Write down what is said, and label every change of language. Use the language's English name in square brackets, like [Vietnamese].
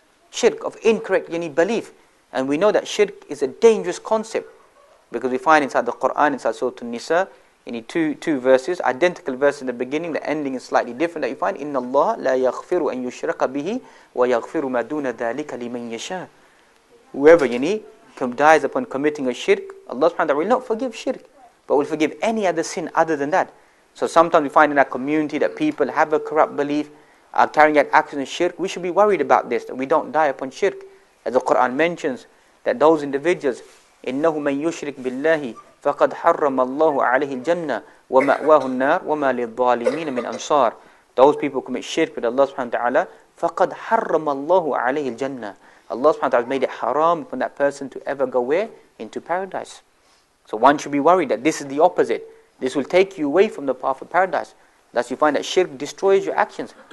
[English] Shirk, of incorrect belief. And we know that shirk is a dangerous concept, because we find inside the Quran, inside Surah An-Nisa, in two verses, identical verses in the beginning, the ending is slightly different, that you find, [Arabic] إِنَّ اللَّهَ لَا يَغْفِرُ أَن يُشْرَكَ بِهِ وَيَغْفِرُ مَا دُونَ ذَلِكَ لِمَنْ يَشَاءُ. [English] Whoever dies upon committing a shirk, Allah subhanahu wa ta'ala will not forgive shirk, but will forgive any other sin other than that. So sometimes we find in our community that people have a corrupt belief, are carrying out actions of shirk. We should be worried about this, that we don't die upon shirk. As the Quran mentions, that those individuals, [Arabic] إِنَّهُ مَنْ يُشْرِكْ بِاللَّهِ فَقَدْ حَرَّمَ اللَّهُ عَلَيْهِ الْجَنَّةِ وَمَأْوَاهُ النَّارِ وَمَا لِلظَّالِمِينَ مِنْ أَنصَارٍ. [English] Those people commit shirk with Allah subhanahu wa ta'ala, [Arabic] فَقَدْ حَرَّمَ اللَّهُ عَلَيْهِ الْجَنَّةِ. [English] Allah subhanahu wa ta'ala made it haram for that person to ever go where? Into paradise. So one should be worried that this is the opposite. This will take you away from the path of paradise. Thus you find that shirk destroys your actions.